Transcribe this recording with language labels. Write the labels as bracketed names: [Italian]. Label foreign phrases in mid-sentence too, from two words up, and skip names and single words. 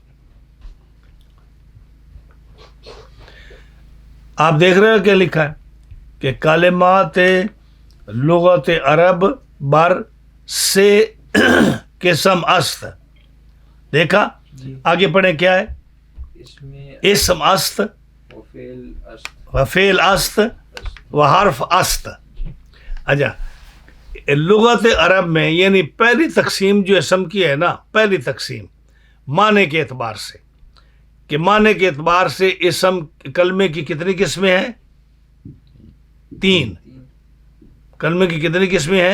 [Urdu] آپ دیکھ رہے ہو کیا لکھا ہے کہ کلمات لغت عرب [Persian] بر سے قسم است. [Urdu] دیکھا؟ جی. آگے پڑھیں کیا ہے؟ اس میں [Persian] اسم است وفعل است [Urdu] و فعل [Persian] است و حرف است. [Urdu] اچھا، لغت عرب میں یعنی پہلی تقسیم جو اسم کی ہے نا، پہلی تقسیم معنی کے اعتبار سے، کہ معنی کے اعتبار سے اسم کلمے کی کتنی قسمیں ہیں؟ 3. کلمے کی کتنی قسمیں ہیں؟